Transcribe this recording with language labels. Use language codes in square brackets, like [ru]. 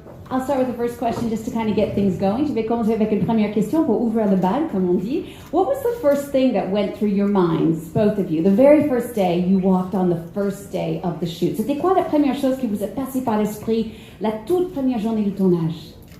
[en] I'll start with the first question just to kind of get things going. [fr] Je vais commencer avec une première question pour ouvrir le bal, comme on dit. [en] What was the first thing that went through your minds, both of you? The very first day you walked on the first day of the shoot. [fr] C'était quoi la première chose qui vous est passée par l'esprit la toute première journée du tournage?